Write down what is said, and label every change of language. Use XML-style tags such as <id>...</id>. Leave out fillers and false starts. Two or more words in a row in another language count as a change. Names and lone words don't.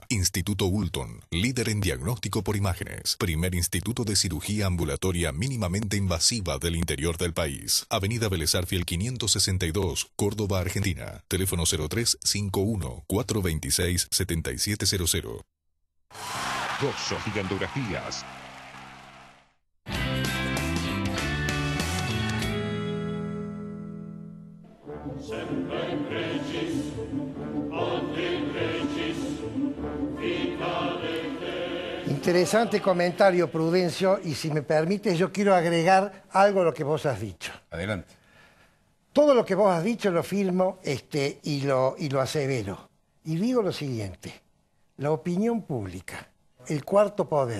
<es>Instituto Hulton, líder en diagnóstico por imágenes. Primer instituto de cirugía ambulatoria mínimamente invasiva del interior del país. Avenida Vélez Arfiel 562, Córdoba, Argentina. Teléfono 0351-426-7700. Gozo Gigantografías.</es> <la>Semper Regis, ad Regis, vita detestabilis.</la> <es>Interesante comentario, Prudencio, y si me permites, yo quiero agregar algo a lo que vos has dicho. Adelante. Todo lo que vos has dicho lo firmo y lo asevero. Y digo lo siguiente, la opinión pública, el cuarto poder.</es>